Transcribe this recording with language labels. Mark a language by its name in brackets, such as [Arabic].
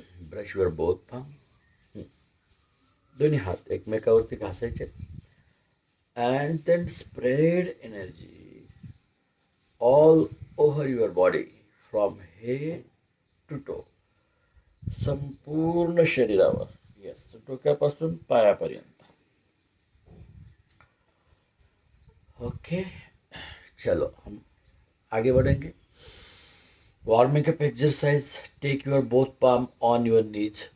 [English] Brush your both palm. [Marathi] दोन्ही हात एकमेकावरती घासायचे. [English] And then spread energy all over your body from head to toe. [Marathi] संपूर्ण शरीरावर. Yes, डोक्यापासून पायापर्यंत. [Hindi] Okay, चलो हम आगे बढ़ेंगे. Warming up exercise. [English] Take your both palm on your knees.